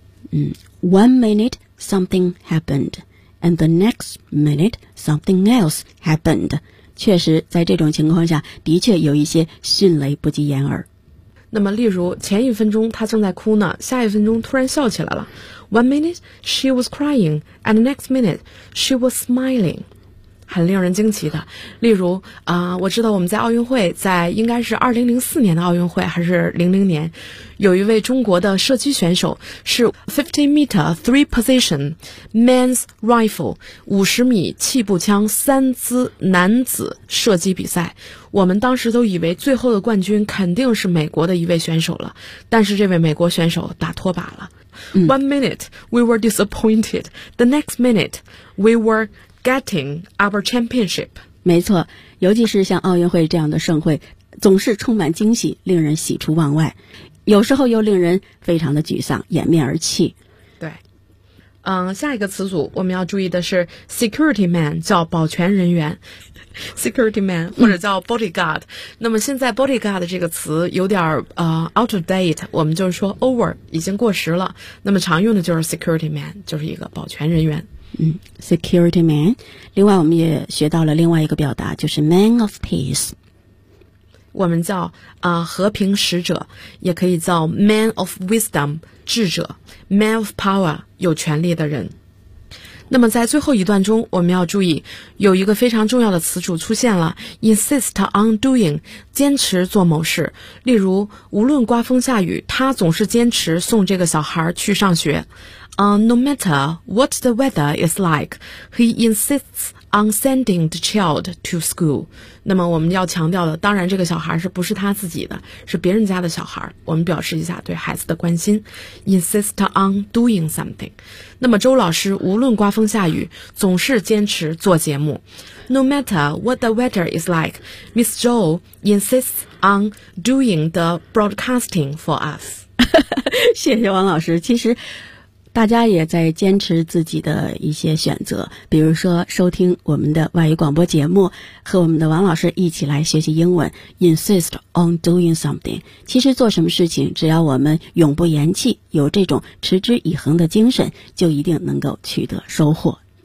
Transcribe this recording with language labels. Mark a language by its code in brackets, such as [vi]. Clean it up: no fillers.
[en] One minute something happened and the next minute something else happened。 [zh] 确实在这种情况下的确有一些迅雷不及掩耳。那么例如前一分钟她正在哭呢，下一分钟突然笑起来了。 [en] One minute she was crying and the next minute she was smiling， [zh] 很令人惊奇的。例如我知道我们在奥运会，在应该是2004年的奥运会还是00年，有一位中国的射击选手是 [en] 50m three position men's rifle， [zh] 50米气步枪三姿男子射击比赛。我们当时都以为最后的冠军肯定是美国的一位选手了，但是这位美国选手打拖把了。 [en] One minute we were disappointed, the next minute we were getting our championship。 [zh] 没错，尤其是像奥运会这样的盛会，总是充满惊喜，令人喜出望外，有时候又令人非常的沮丧，掩面而泣。对，下一个词组我们要注意的是 security man， 叫保全人员。 security man 或者叫 bodyguard。那么现在 bodyguard 这个词有点 [en] out of date， [zh] 我们就是说 over， 已经过时了。那么常用的就是 security man， 就是一个保全人员。 Security man。 另外我们也学到了另外一个表达，就是 [en] man of peace， [zh] 我们叫和平使者，也可以叫 [en] man of wisdom， [zh] 智者， [en] man of power， [zh] 有权力的人。那么在最后一段中我们要注意有一个非常重要的词组出现了， [en] insist on doing， [zh] 坚持做某事。例如无论刮风下雨他总是坚持送这个小孩去上学。 [en] No matter what the weather is like, he insists on sending the child to school. [zh] 那么我们要强调的，当然这个小孩是不是他自己的，是别人家的小孩，我们表示一下对孩子的关心。 [en] Insist on doing something. [zh] 那么周老师无论刮风下雨总是坚持做节目。 [en] No matter what the weather is like, Miss Zhou insists on doing the broadcasting for us. [zh] 谢谢王老师。其实大家也在坚持自己的一些选择，比如说收听我们的外语广播节目，和我们的王老师一起来学习英文。 [en] Insist on doing something， [zh] 其实做什么事情只要我们永不言弃，有这种持之以恒的精神，就一定能够取得收获。